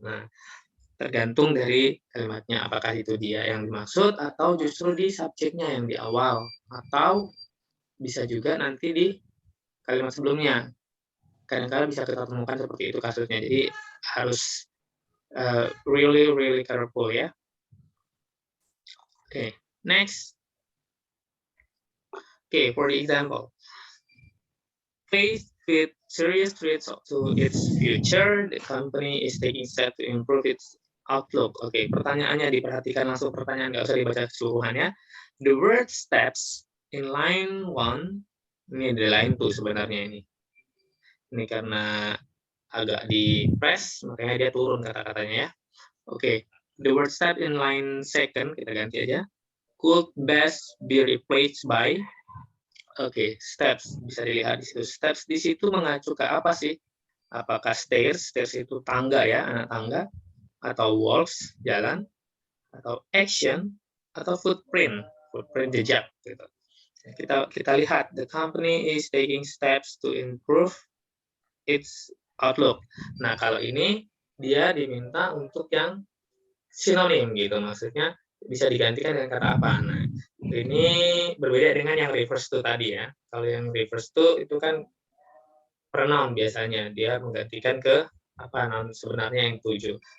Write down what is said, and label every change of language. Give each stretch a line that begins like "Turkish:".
Indonesian: Nah, tergantung dari kalimatnya, apakah itu dia yang dimaksud atau justru di subjeknya yang di awal, atau bisa juga nanti di kalimat sebelumnya. Kadang-kadang bisa kita temukan seperti itu kasusnya. Jadi harus
English: really careful
Indonesian: ya.
English: Okay, next. Okay, for the example, faced with serious threats to its future, the company is taking steps to improve its outlook.
Indonesian: Oke, pertanyaannya diperhatikan langsung, pertanyaan nggak usah dibaca keseluruhannya.
English: The word steps in line 1,
Indonesian: ini di line 2 sebenarnya ini. Ini karena agak di press, makanya dia turun kata-katanya ya.
English: Oke, the word step in line 2,
Indonesian: kita ganti aja.
English: Could best be replaced by.
Indonesian: Oke, steps bisa dilihat di situ. Steps di situ mengacu ke apa sih? Apakah stairs? Stairs itu tangga ya, anak tangga, atau walks, jalan, atau action, atau footprint jejak. Gitu.
English: Kita lihat, the company is taking steps to improve its outlook.
Indonesian: Nah, kalau ini dia diminta untuk yang sinonim gitu, maksudnya bisa digantikan dengan kata apa. Nah, ini berbeda dengan yang reverse to tadi ya. Kalau yang reverse to itu kan pronoun biasanya, dia menggantikan ke apa noun sebenarnya yang tuju.